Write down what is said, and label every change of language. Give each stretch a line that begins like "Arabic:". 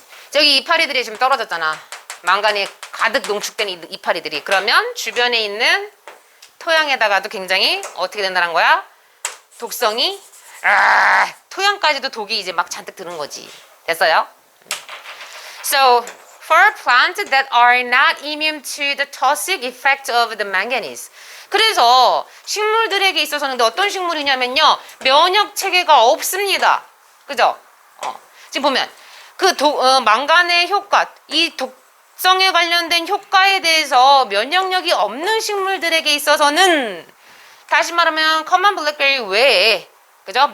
Korean: 저기 이파리들이 지금 떨어졌잖아. 망간이 가득 농축된 이파리들이. 그러면 주변에 있는 토양에다가도 굉장히 어떻게 된다는 거야? 독성이, 토양까지도 독이 이제 막 잔뜩 드는 거지. 됐어요?
English: So, for plants that are not immune to the toxic effect of the manganese.
Korean: 그래서 식물들에게 있어서는 어떤 식물이냐면요, 면역 체계가 없습니다. 그죠? 지금 보면 망간의 효과, 이 독성에 관련된 효과에 대해서 면역력이 없는 식물들에게 있어서는, 다시 말하면 커먼 블랙베리 외에, 그죠?